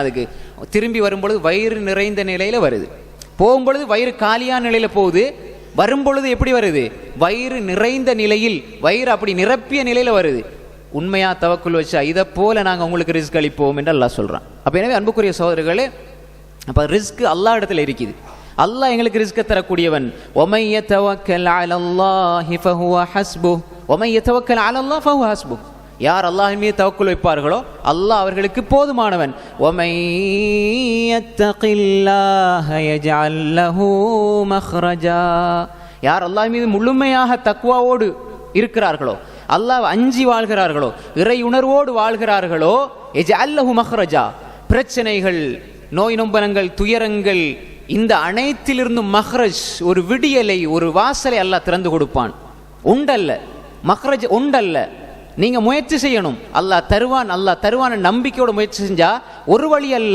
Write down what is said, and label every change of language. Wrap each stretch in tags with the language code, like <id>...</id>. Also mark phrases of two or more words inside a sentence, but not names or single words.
<ta>அதுக்கு திரும்பி வரும்பொழுது வயிறு நிறைந்த நிலையில வருது, போகும்பொழுது வயிறு காலியான நிலையில போகுது, வரும்பொழுது எப்படி வருது? வயிறு நிறைந்த நிலையில், வயிறு அப்படி நிரப்பிய நிலையில வருது. உண்மையா தவக்குல் வச்சா இதை போல நாங்கள் உங்களுக்கு ரிஸ்க் அளிப்போம் என்று அல்லாஹ் சொல்றான். அப்ப எனவே அன்புக்குரிய சகோதரர்களே, அப்ப ரிஸ்க் அல்லாஹ் இடத்துல இருக்குது. அல்லாஹ் எங்களுக்கு ரிஸ்க் தரக்கூடியவன்.</ta> <ar>وَمَن يَتَوَكَّلْ عَلَى اللَّهِ فَهُوَ حَسْبُهُ وَمَن يَتَوَكَّلْ عَلَى اللَّهِ فَهُوَ حَسْبُهُ.</ar> <ta>யார் அல்லாஹ்வின் மீது தவக்குல் வைப்பார்களோ அல்லாஹ் அவர்களுக்கு போதுமானவன்.</ta> <ar>وَمَن يَتَّقِ اللَّهَ يَجْعَل لَّهُ مَخْرَجًا.</ar> <ta>யார் அல்லாஹ் மீது முழுமையாக தக்வாவோடு இருக்கிறார்களோ, அல்லாஹ் அஞ்சி வாழ்கிறார்களோ, இறை உணர்வோடு வாழ்கிறார்களோ,</ta> <ar>يَجْعَل لَّهُ مَخْرَجًا.</ar> <ta>பிரச்சனைகள், நோய் நொம்பலங்கள், துயரங்கள், இந்த அனைத்திலிருந்தும் மஹ்ரஜ், ஒரு விடியலை, ஒரு வாசலை அல்லாஹ் திறந்து கொடுப்பான். உண்டல்ல மஹ்ரஜ், உண்டல்ல. நீங்க முயற்சி செய்யணும், அல்லாஹ் தருவான். அல்லாஹ் தருவான நம்பிக்கையோட முயற்சி செஞ்சா ஒரு வழி அல்ல.</ta>